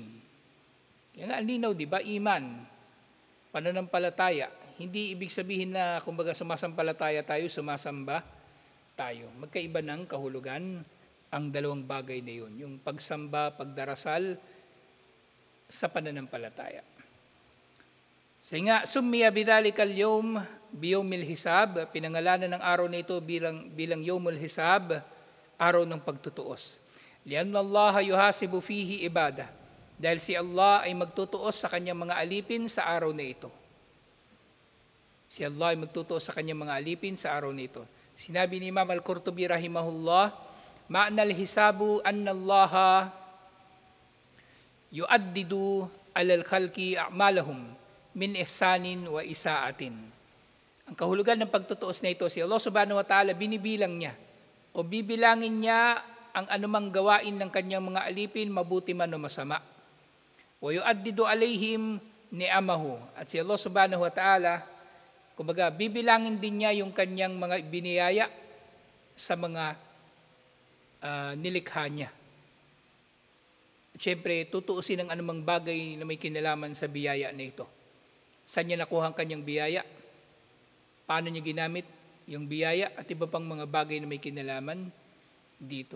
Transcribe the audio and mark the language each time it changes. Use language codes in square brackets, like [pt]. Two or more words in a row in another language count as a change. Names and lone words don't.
[tl] Kaya nga, linaw, di ba? Iman, pananampalataya. Hindi ibig sabihin na, kumbaga, sumasampalataya tayo, sumasamba tayo. Magkaiba ng kahulugan ang dalawang bagay na yun. Yung pagsamba, pagdarasal sa pananampalataya. Kasi nga, [ar] سمي بذلك اليوم بيوم الحساب, [tl] pinangalanan ng araw na ito bilang [ar] يوم الحساب, [tl] araw ng pagtutuos. [ar] لأن الله يحاسب فيه عباده, [tl] dahil si Allah ay magtutuos sa kanyang mga alipin sa araw na ito. Si Allah ay magtutuos sa kanyang mga alipin sa araw na ito. Sinabi ni [ar] Imam Al-Qurtubi rahimahullah, معنى الحساب أن الله يعدد على الخلق أعمالهم من إحسان وإساءة. [tl] Ang kahulugan ng pagtutuos na ito, si Allah [ar] سبحانه وتعالى, [tl] binibilang niya o bibilangin niya ang anumang gawain ng kanyang mga alipin, mabuti man o masama. [ar] ويعدد عليهم نعمه. [tl] At si Allah [ar] سبحانه وتعالى, [tl] kumbaga, bibilangin din niya yung kanyang mga biniyaya sa mga nilikha niya. Siyempre, tutuusin ang anumang bagay na may kinalaman sa biyaya na ito. Saan niya nakuha ang kanyang biyaya? Paano niya ginamit yung biyaya at iba pang mga bagay na may kinalaman dito.